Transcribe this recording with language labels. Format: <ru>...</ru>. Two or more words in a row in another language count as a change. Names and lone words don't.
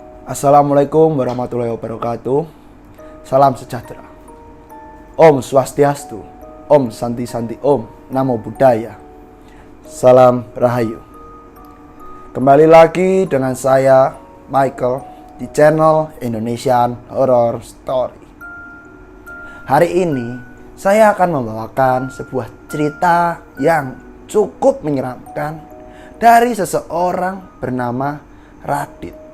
<ar>Assalamualaikum warahmatullahi wabarakatuh.</ar> <id>Salam sejahtera.</id> <sa>Om Swastiastu. Om Santi Santi Om.</sa> <pi>Namo Buddhaya.</pi> <id>Salam Rahayu. Kembali lagi dengan saya Michael di channel Indonesian Horror Story. Hari ini saya akan membawakan sebuah cerita yang cukup menyeramkan dari seseorang bernama Radit.</id>